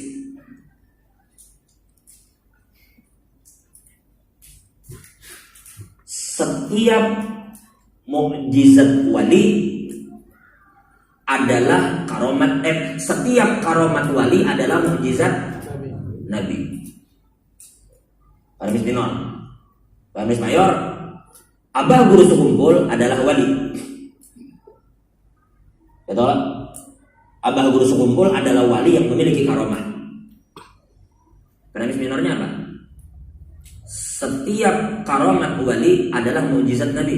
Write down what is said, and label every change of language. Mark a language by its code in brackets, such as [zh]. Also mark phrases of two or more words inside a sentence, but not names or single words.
[id] Setiap mukjizat wali adalah karomat. Setiap karomat wali adalah mukjizat Nabi. Paramis minor, paramis mayor, Abah Guru Sekumpul adalah wali. Betul? Abah Guru Sekumpul adalah wali yang memiliki karomah. Paramis minornya apa? Setiap karomat wali adalah mukjizat Nabi.